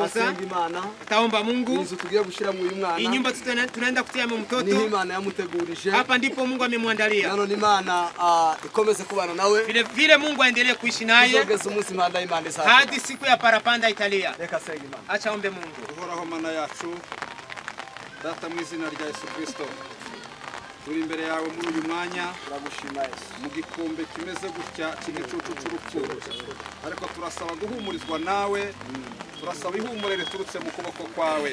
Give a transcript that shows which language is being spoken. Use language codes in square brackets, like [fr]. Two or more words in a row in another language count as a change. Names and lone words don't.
[rw] Asenga Imana. [sw] Taomba Mungu. [rw] Inzu tugiye gushira mu uyu mwana. [sw] Inyumba tunaenda kutia mtoto. [rw] Ni Imana yamutegurije. [sw] Hapa ndipo Mungu amemwandalia. [rw] Nano ni Imana ikomeze kubana nawe. [sw] Vile Mungu aendelee kuishi naye. [rw] Tugeze umunsi impanda y'Imana isa. [sw] Hadi siku ya parapanda italia. [rw] Reka senga Imana. [sw] Acha ombe Mungu. [rw] Uhoraho Mana yacu, data mu izina rya Yesu Kristo, turi imbere yawe muri uyu mwanya turagushima Yesu mu gikombe kimeze gutya cy'igicucu cy'urupfu, ariko turasaba guhumurizwa nawe, turasaba ihumure riturutse mu kuboko kwawe.